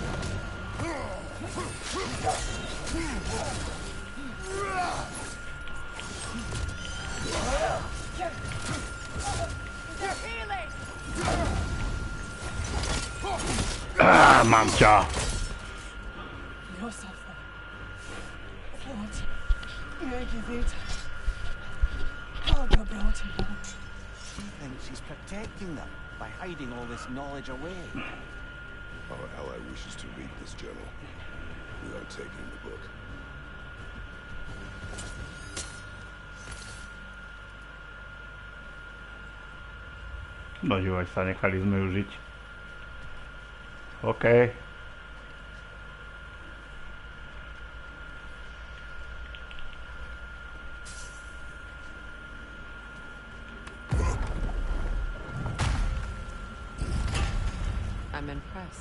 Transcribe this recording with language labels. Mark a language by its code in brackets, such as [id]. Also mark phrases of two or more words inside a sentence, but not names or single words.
[sk] Mám ťa. [en] She thinks she's protecting them by hiding all this knowledge away. Our ally wishes to read this journal. We are taking the book. [sk] No divaj sa, nechali sme ju žiť. [en] OK. I'm impressed.